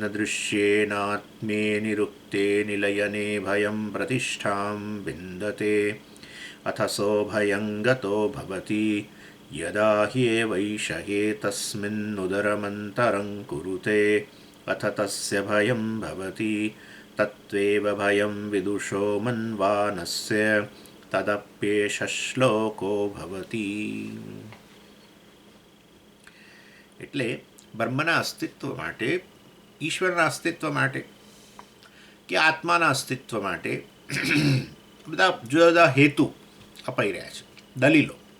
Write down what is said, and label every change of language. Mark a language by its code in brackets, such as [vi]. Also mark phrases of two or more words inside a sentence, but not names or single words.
[sa] दृश्येनात्मे निरुक्ते निलयने भयं प्रतिष्ठां विन्दते अथ सोऽभयं गतो भवति यदा ह्येवैषये तस्मिन्नुदरमन्तरं कुरुते अथ तस्य भयं भवति तत्त्वेव भयं विदुषो मन्वानस्य तदप्येष શ્લોકો ભવતિ। [gu] એટલે બ્રહ્મના અસ્તિત્વ માટે, ઈશ્વરના અસ્તિત્વ માટે કે આત્માના અસ્તિત્વ માટે બધા જુદા જુદા હેતુ અપાઈ રહ્યા છે, દલીલો।